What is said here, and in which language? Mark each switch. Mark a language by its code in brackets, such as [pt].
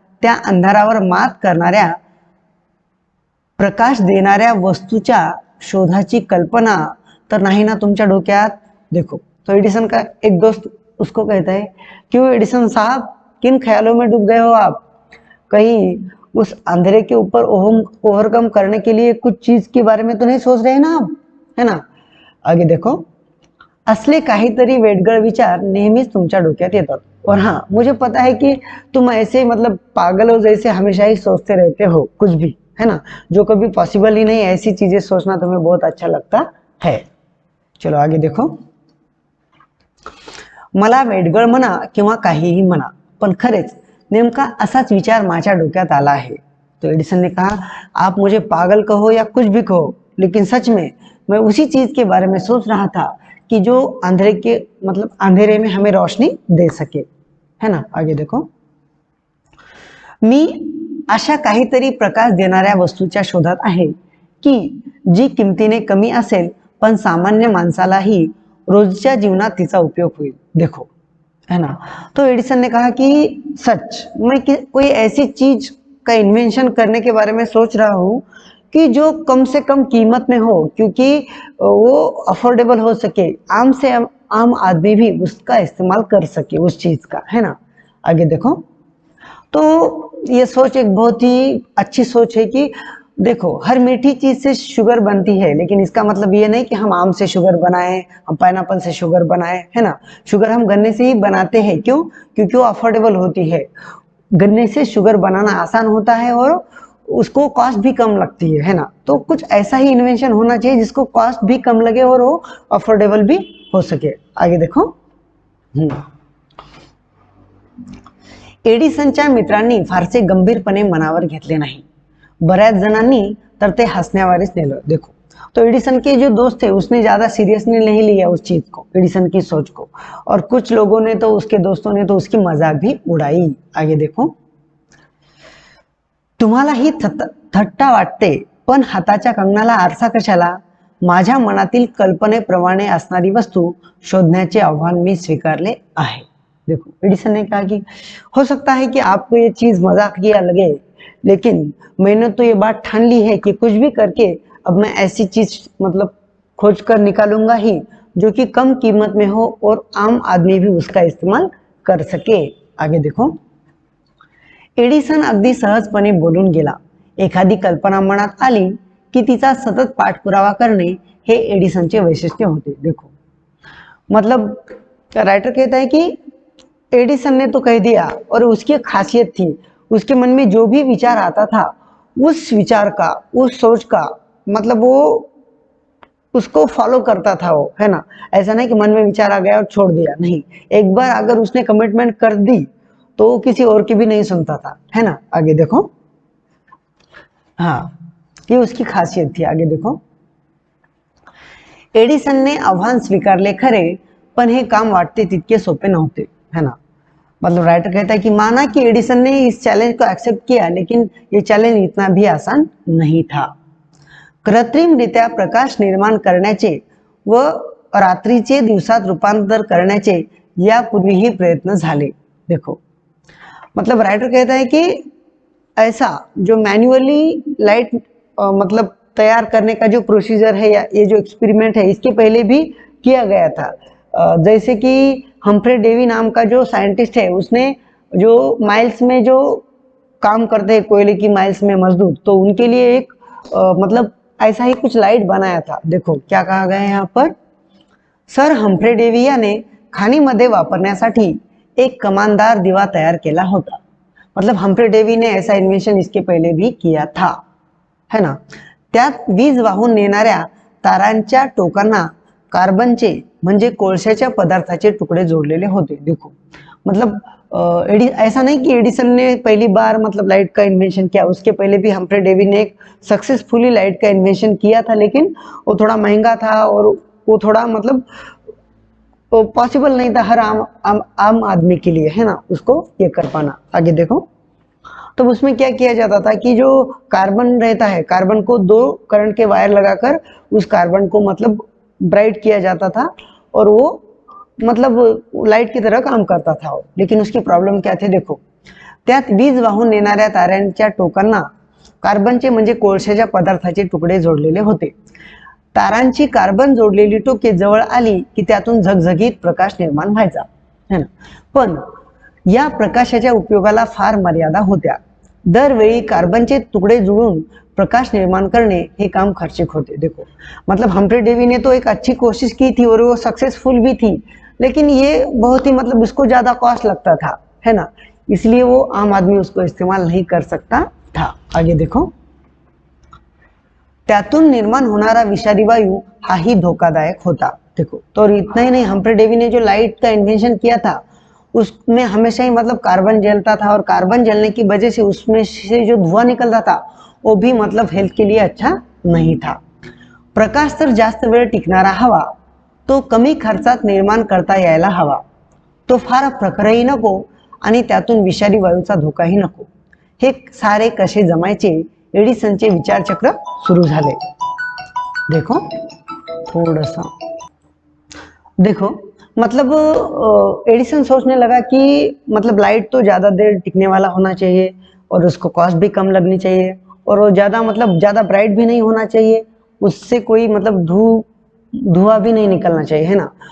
[mr] त्या अंधारावर मात करणाऱ्या, प्रकाश देणाऱ्या वस्तूच्या शोधाची कल्पना तर नाही ना तुमच्या डोक्यात? [hi] देखो, तो एडिसन का एक दोस्त उसको कहता है, क्यों एडिसन साहब, किन ख्यालों में डूब गए हो आप? कहीं उस अंधेरे के ऊपर ओवरकम करने के लिए कुछ चीज के बारे में तो नहीं सोच रहे ना आप, है ना? आगे देखो, [mr] असले काहीतरी वेडगळ विचार नेहमीच तुमच्या डोक्यात येतात, [hi] और हाँ मुझे पता है कि तुम ऐसे मतलब पागलों जैसे हमेशा ही सोचते रहते हो कुछ भी, है ना, जो कभी पॉसिबल ही नहीं, ऐसी चीजें सोचना तुम्हें बहुत अच्छा लगता है। चलो आगे देखो, [mr] मला वेडगळ म्हणा किंवा काहीही म्हणा, पण खरेच नेमका असाच विचार माझ्या डोक्यात आला है। [hi] तो एडिसन ने कहा, आप मुझे पागल कहो या कुछ भी कहो, लेकिन सच में मैं उसी चीज के बारे में सोच रहा था कि जो अंधेरे के मतलब अंधेरे में हमें रोशनी दे सके, है ना। आगे देखो, [mr] मी अशा काहीतरी प्रकाश देणाऱ्या वस्तूच्या शोधात आहे की जी किमतीने कमी असेल पण सामान्य माणसालाही रोजच्या जीवनात तिचा उपयोग होईल। [hi] देखो, है ना। तो एडिसन ने कहा कि सच मैं कोई ऐसी चीज का इन्वेंशन करने के बारे में सोच रहा हूँ कि जो कम से कम कीमत में हो, क्योंकि वो अफोर्डेबल हो सके, आम से आम आदमी भी उसका इस्तेमाल कर सके उस चीज का, है ना। आगे देखो, तो ये सोच एक बहुत ही अच्छी सोच है कि देखो, हर मीठी चीज से शुगर बनती है, लेकिन इसका मतलब ये नहीं कि हम आम से शुगर बनाएं, हम पाइनएप्पल से शुगर बनाएं, है ना। शुगर हम गन्ने से ही बनाते हैं, क्यों? क्योंकि वो अफोर्डेबल होती है। गन्ने से शुगर बनाना आसान होता है और उसको कॉस्ट भी कम लगती है ना। तो कुछ ऐसा ही इन्वेंशन होना चाहिए जिसको कॉस्ट भी कम लगे और वो अफोर्डेबल भी हो सके। आगे देखो, [mr] एडिसनच्या मित्रांनी फारसे गंभीरपणे मनावर घेतले नाही, बऱ्याच जणांनी तर ते हंसण्यावारेच नेलं। [hi] देखो, तो एडिसन के जो दोस्त थे उसने ज्यादा सीरियसली नहीं लिया उस चीज को, एडिसन की सोच को, और कुछ लोगों ने तो उसके दोस्तों ने तो उसकी मजाक भी उड़ाई। आगे देखो, [mr] तुम्हाला ही थट्टा वाटते, पण हाताच्या कंगनाला आरसा कशाला? माझ्या मनातील कल्पनेप्रमाणे असणारी वस्तू शोधण्याचे आव्हान मी स्वीकारले आहे। [hi] देखो, एडिसन ने कहा कि हो सकता है कि आपको ये चीज मजाकिया लगे, लेकिन मैंने तो ये बात ठान ली है कि कुछ भी करके अब मैं ऐसी चीज मतलब खोज कर निकालूंगा ही जो कि कम कीमत में हो और आम आदमी भी उसका इस्तेमाल कर सके। आगे देखो, [mr] एडिसन अगदी सहजपणे बोलून गेला। एखादी कल्पना मनात आली की तिचा सतत पाठपुरावा करणे हे एडिसनचे वैशिष्ट्य होते। [hi] देखो, मतलब राइटर कहता है कि एडिसन ने तो कह दिया, और उसकी खासियत थी, उसके मन में जो भी विचार आता था उस विचार का, उस सोच का मतलब वो उसको फॉलो करता था वो, है ना। ऐसा नहीं कि मन में विचार आ गया और छोड़ दिया, नहीं, एक बार अगर उसने कमिटमेंट कर दी तो वो किसी और की भी नहीं सुनता था, है ना। आगे देखो, हाँ, ये उसकी खासियत थी। आगे देखो, [mr] एडिसनने आव्हान स्वीकारले खरे, पण हे काम वाटते तितके सोपे नव्हते, [hi] है ना। मतलब राइटर कहता है कि माना कि एडिसन ने इस चैलेंज को एक्सेप्ट किया, लेकिन ये चैलेंज इतना भी आसान नहीं था। [mr] कृत्रिमरित्या प्रकाश निर्माण करण्याचे व रात्रीचे दिवसात रूपांतर करण्याचे यापूर्वीही प्रयत्न झाले। [hi] देखो, मतलब राइटर कहता है कि ऐसा जो मैन्युअली लाइट मतलब तैयार करने का जो प्रोसीजर है या ये जो एक्सपेरिमेंट है, इसके पहले भी किया गया था। जैसे कि हम्फ्रे डेवी नाम का जो साइंटिस्ट है, उसने जो माइल्स में जो काम करते हैं कोयले की माइल्स में मजदूर, तो उनके लिए एक मतलब ऐसा ही कुछ लाइट बनाया था। देखो क्या कहा गया है यहाँ पर, [mr] सर हम्फ्रे डेवी याने खाणीमध्ये वापरण्यासाठी एक कमानदार दिवा तैयार केला होता। [hi] मतलब हम्फ्रे डेवी ने ऐसा इन्वेंशन इसके पहले भी किया था, है ना। [mr] त्यात वीज वाहून नेणाऱ्या तारांच्या टोकांना कार्बनचे म्हणजे कोळशाच्या पदार्थाचे टुकड़े जोड़लेले होते। [hi] देखो, मतलब ऐसा नहीं कि एडिसन ने पहली बार मतलब लाइट का इन्वेंशन किया, उसके पहले भी हम्फ्रे डेवी ने एक सक्सेसफुली लाइट का इन्वेंशन किया था, लेकिन वो थोड़ा महंगा था और वो थोड़ा मतलब पॉसिबल नहीं था हर आम आदमी के लिए, है ना, उसको ये कर पाना। आगे देखो, तो उसमें क्या किया जाता था कि जो कार्बन रहता है, कार्बन को दो करंट के वायर लगाकर उस कार्बन को मतलब ब्राइट किया जाता था और वो मतलब लाइट की तरह काम करता था। लेकिन उसकी प्रॉब्लेम क्या थे देखो, [mr] त्यात वीज वाहून नेणाऱ्या ताऱ्यांच्या टोकांना कार्बनचे म्हणजे कोळशाच्या पदार्थाचे तुकडे जोडलेले होते। तारांची कार्बन जोडलेली टोके जवळ आली की त्यातून झगझगीत प्रकाश निर्माण व्हायचा, [hi] है ना। [mr] पण या प्रकाशाच्या उपयोगाला फार मर्यादा होत्या। दरवेळी कार्बनचे तुकडे जुळून प्रकाश निर्माण करणे हे काम खर्चिक होते। [hi] देखो मतलब हम्फ्री डेवी ने तो एक अच्छी कोशिश की थी और वो सक्सेसफुल भी थी, लेकिन ये बहुत ही मतलब उसको ज्यादा कॉस्ट लगता था, है ना, इसलिए वो आम आदमी उसको इस्तेमाल नहीं कर सकता था। आगे देखो, [mr] त्यातून निर्माण होणारा विषारी वायु हा ही धोखादायक होता। [hi] देखो, तो इतना ही नहीं, हम्फ्री डेवी ने जो लाइट का इन्वेंशन किया था उसमें हमेशा ही मतलब कार्बन जलता था और कार्बन जलने की वजह से उसमें से जो धुआं निकलता था वो भी मतलब हेल्थ के लिए अच्छा नहीं था। [mr] प्रकाश तर जास्त वेळ टिकणारा हवा, तो कमी खर्चात निर्माण करता यायला हवा, तो फार प्रखरही नको आणि त्यातून विषारी वायूचा धोकाही नको। हे सारे कसे जमायचे, एडिसनचे विचारचक्र सुरू झाले। [hi] देखो थोड़ा सा देखो, मतलब एडिसन सोचने लगा कि मतलब लाइट तो ज़्यादा देर टिकने वाला होना चाहिए और उसको कॉस्ट भी कम लगनी चाहिए और वो ज़्यादा मतलब ज़्यादा ब्राइट भी नहीं होना चाहिए, उससे कोई मतलब धुआं भी नहीं निकलना चाहिए, है ना।